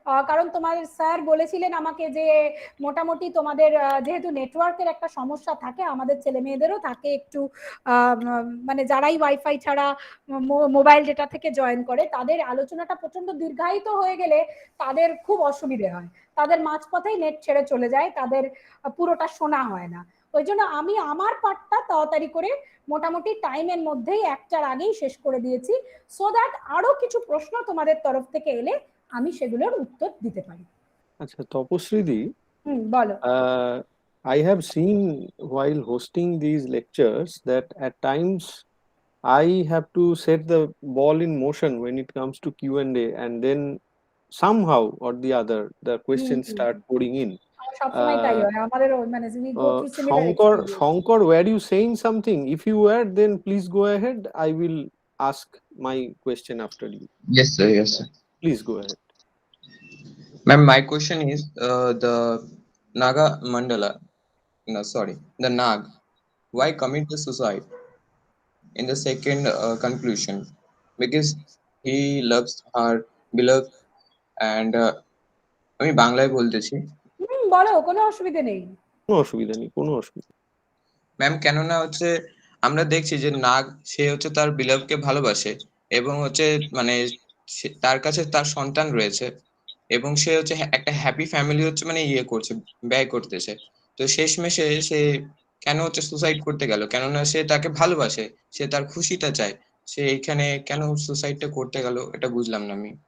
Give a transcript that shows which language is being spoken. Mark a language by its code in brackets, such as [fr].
[bn] কারণ তোমার স্যার বলেছিলেন আমাকে যে মোটামুটি তোমাদের যেহেতু নেটওয়ার্কের একটা সমস্যা থাকে, আমাদের ছেলে মেয়েদেরও থাকে একটু, মানে যারাই ওয়াইফাই ছাড়া মোবাইল ডেটা থেকে জয়েন করে তাদের আলোচনাটা প্রচন্ড দীর্ঘায়িত হয়ে গেলে তাদের খুব অসুবিধে হয়, তাদের মাঝপথেই নেট ছেড়ে চলে যায়, তাদের পুরোটা শোনা হয় না। ওই জন্য আমি আমার পার্টটা তাড়াতাড়ি করে মোটামুটি টাইমের মধ্যেই একটার আগেই শেষ করে দিয়েছি, সো দ্যাট আরো কিছু প্রশ্ন তোমাদের তরফ থেকে এলে আমি সেগুলোর উত্তর দিতে পারি। আচ্ছা তপশ্রীদি, বলো। [en] I have seen while hosting these lectures that at times I have to set the ball in motion when it comes to Q&A, and then somehow or the other the questions start pouring in. [bn] সবসময় তাই হয় আমাদের, মানে [en] we go through similar experience. Shankar, were you saying something? If you were, then please go ahead. I will ask my question after you. Yes, sir. Yes, sir. Please go ahead. Ma'am, my question is the Naga Mandala. No, sorry, the Nag. Why commit the suicide in the second conclusion? Because he loves her beloved, and [bn] আমি বাংলায় বলতেছি। বলো, কোনো অসুবিধা নেই। কোনো অসুবিধা নেই, কোনো অসুবিধা। ম্যাম, কেননা হচ্ছে আমরা দেখছি যে নাগ সে হচ্ছে তার বিলাভকে ভালোবাসে এবং হচ্ছে মানে তার কাছে তার সন্তান রয়েছে এবং সে হচ্ছে একটা হ্যাপি ফ্যামিলি হচ্ছে মানে করছে, ব্যয় করতেছে। তো শেষমেশে সে কেন হচ্ছে সুসাইড করতে গেল? কেননা সে তাকে ভালোবাসে, সে তার খুশিটা চায়, সে এখানে কেন সুসাইডটা করতে গেল এটা বুঝলাম না আমি।